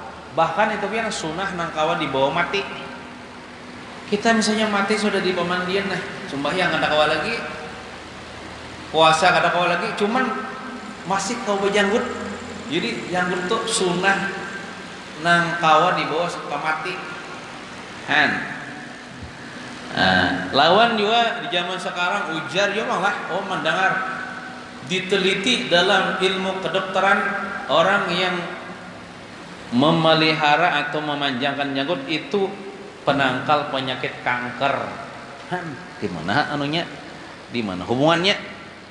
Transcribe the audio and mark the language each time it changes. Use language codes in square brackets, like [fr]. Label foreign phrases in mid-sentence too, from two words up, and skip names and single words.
[bjn] Bahkan itu kan sunnah nang kawa dibawa mati. Kita misalnya mati sudah di pemandian nah, sembahyang kada kawa lagi, puasa kada kawa lagi, cuman masih kawa berjanggut. Jadi janggut itu sunnah nang kawa dibawa ke mati. Lawan juga di zaman sekarang ujar juga malah mendengar diteliti dalam ilmu kedokteran orang yang memelihara atau memanjangkan janggut itu penangkal penyakit kanker. Di mana anunya? Di mana hubungannya?